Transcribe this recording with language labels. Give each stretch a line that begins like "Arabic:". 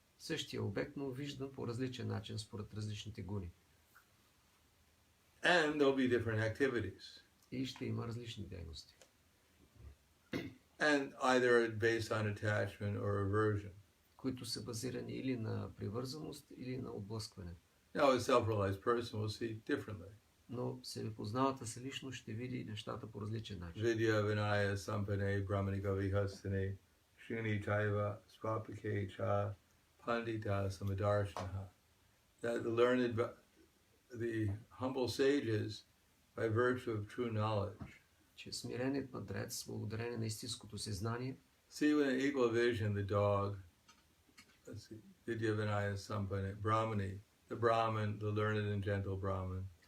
Bulgarian: Същия обект, но виждан по различен начин, според различните гуни.
English: And there'll be different activities.
Bulgarian: И ще има различни дейности.
English: And either based on attachment or aversion.
Bulgarian: Които са базирани или на привързаност, или на отблъскване.
English: Now, a self-realized person will see differently.
Bulgarian: Но себепознавата се лично ще види нещата по различен начин.
Sanskrit: Vidya vinaya sampane brahmani gavihastane shuni chaiva swapake cha pandita samadarshanaha.
English: That the humble sages, by virtue of true knowledge,
Bulgarian: Че смиреният мъдрец, благодарение на истинското съзнание,
English: see with an equal vision the dog,
Sanskrit: Vidya vinaya sampane brahmani,
English: the Brahman, the learned and gentle Brahman.